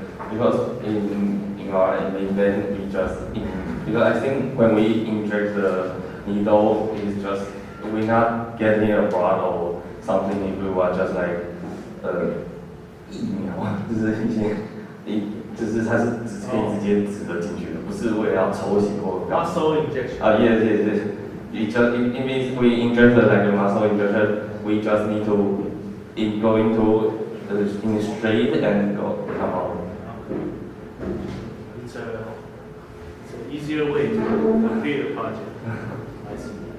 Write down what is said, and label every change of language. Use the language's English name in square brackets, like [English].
[English] Because in our event, because I think when we inject the needle, it's just we're not getting a blood or something. If we were just like [Chinese] 疫苗，就是一些就是它是可以直接植得进去的，不是为了要抽血或干嘛。 [English] Muscle injection. Yes. It means we inject like a muscle injection. We just need to go into in straight and come out. It's an easier way to complete a project. I see.